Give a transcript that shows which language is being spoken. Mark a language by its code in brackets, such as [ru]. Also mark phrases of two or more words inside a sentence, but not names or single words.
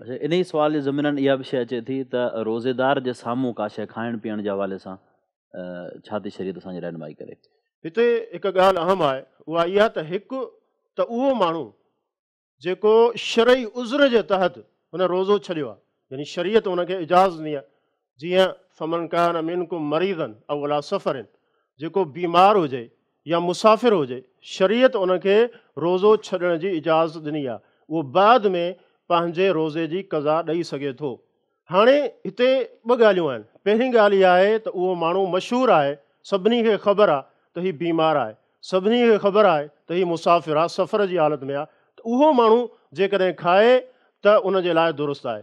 [sd] अच्छा, इन ई सुवाल जे ज़मीननि इहा बि शइ अचे थी त रोज़ेदार जे साम्हूं का शइ खाइण पीअण जे हवाले सां छा थी शरीयत असांजी रहनुमाई करे? हिते हिकु ॻाल्हि अहम आहे, उहा इहा त हिकु त उहो माण्हू जेको शरई उज़्र जे तहत हुन रोज़ो छॾियो आहे, यानी शरीयत हुनखे इजाज़त ॾिनी आहे, जीअं [ar] فمن كان منكم مريضا أو على سفر, [sd] जेको बीमार हुजे या मुसाफ़िर हुजे, शरीयत उनखे रोज़ो छॾण जी इजाज़त ॾिनी आहे, उहो बाद में पंहिंजे रोज़े जी क़ज़ा ॾेई सघे थो। हाणे हिते ॿ ॻाल्हियूं आहिनि। पहिरीं ॻाल्हि इहा आहे त उहो माण्हू मशहूरु आहे, सभिनी खे ख़बर आहे त हीउ बीमार आहे, सभिनी खे ख़बर आहे त हीउ मुसाफ़िर आहे, सफ़र जी हालत में आहे, त उहो माण्हू जेकॾहिं खाए त उनजे लाइ दुरुस्त आहे।